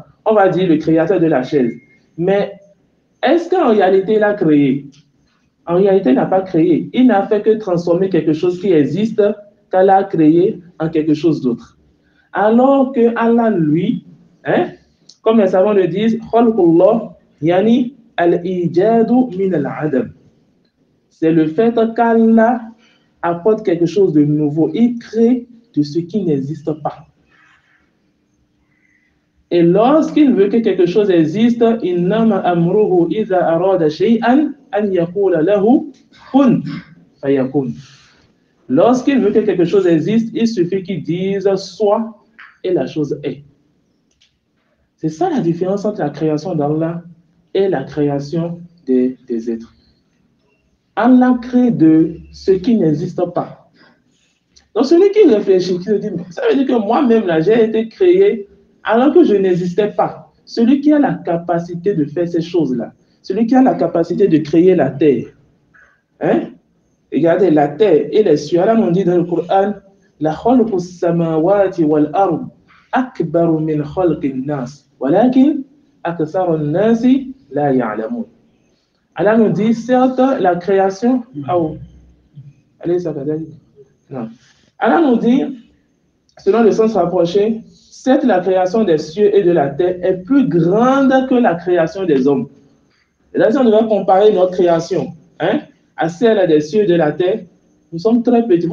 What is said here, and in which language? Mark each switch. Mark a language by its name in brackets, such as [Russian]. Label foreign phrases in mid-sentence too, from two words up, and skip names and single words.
[French] On va dire le créateur de la chaise. Mais est-ce qu'en réalité il a créé? En réalité, il n'a pas créé. Il n'a fait que transformer quelque chose qui existe, qu'Allah a créé, en quelque chose d'autre. Alors que Allah, lui, comme les savants le disent, [Arabic] خلق الله يعني الإيجاد من العدم. [French] C'est le fait qu'Allah apporte quelque chose de nouveau. Il crée de ce qui n'existe pas. Et lorsqu'il veut que quelque chose existe, [Arabic] إنما أمره إذا أراد شيئا أن يقول له كن فيكون. [French] Lorsqu'il veut que quelque chose existe, il suffit qu'il dise soit et la chose est. C'est ça la différence entre la création d'Allah et la création des êtres. Allah crée de ce qui n'existe pas. Donc celui qui réfléchit, qui se dit, ça veut dire que moi-même là, j'ai été créé alors que je n'existais pas. Celui qui a la capacité de faire ces choses-là, celui qui a la capacité de créer la terre, regardez, la terre et les cieux. Allah nous dit dans le Coran, [Arabic] لخلق السماوات والأرض أكبر من خلق الناس ولكن أكثر الناس لا يعلمون. [French] Allah nous dit, certes, la création. Allez, ça va dire. Non. Allah nous dit, selon le sens rapproché, certes, la création des cieux et de la terre est plus grande que la création des hommes. Et là, si on devait comparer notre création à celle des cieux et de la terre, nous sommes très petits.